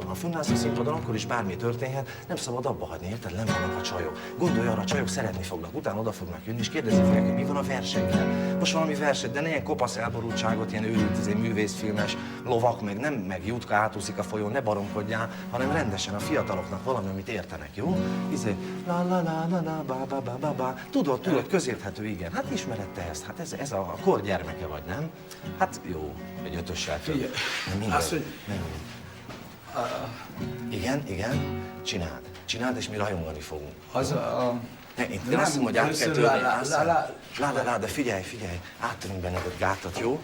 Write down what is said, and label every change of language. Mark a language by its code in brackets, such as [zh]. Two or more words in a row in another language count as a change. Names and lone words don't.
[hu] Ha fönnállsz a színpadon, akkor is bármi történhet, nem szabad abba hagyni, érted? Nem vannak a csajok. Gondolj arra, a csajok szeretni fognak, utána oda fognak jönni, és kérdezni fogják, hogy mi van a versennyel. Most valami verseny, de ne ilyen kopasz elborultságot, ilyen őrült művészfilmes lovak, meg Jutka átúszik a folyón, ne baromkodjál, hanem rendesen a fiataloknak valami, amit értenek, jó? La la la la la ba ba ba ba ba. Tudod, közérthető, igen. Hát ismered te ezt, hát ez a kor gyermeke vagy, nem? Hát jó, egy ötössel több. Azt, hogy... Igen, csináld, és mi rajongani fogunk. Az a... Én azt mondom, hogy át kell törni. De figyelj, áttörünk benned egy gátat, jó?